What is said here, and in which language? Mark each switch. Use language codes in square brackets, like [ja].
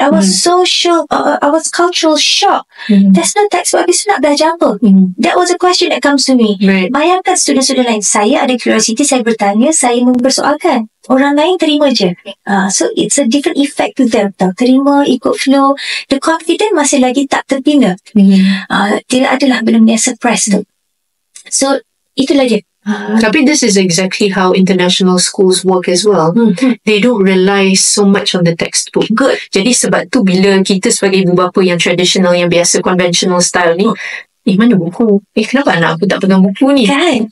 [en] I was so shocked. I was cultural shock. There's no textbook. [ms] Habis tu nak belajar apa? [en] That was a question that comes to me. Right. [ms] Bayangkan student-student lain. Saya ada curiosity, saya bertanya, saya mempersoalkan. Orang lain terima je. [en] So it's a different effect to them. [ms] Terima, ikut flow. [en] The confidence [ms] masih lagi tak terbina. Tidak adalah benda-benda suppress tu. So itulah je. [en] Tapi this is exactly how international schools work as well. They don't rely so much on the textbook. Good. [ms] Jadi sebab tu bila kita sebagai ibu bapa yang traditional, yang biasa conventional style ni, mana buku? Kenapa anak aku tak pegang buku ni? Kan?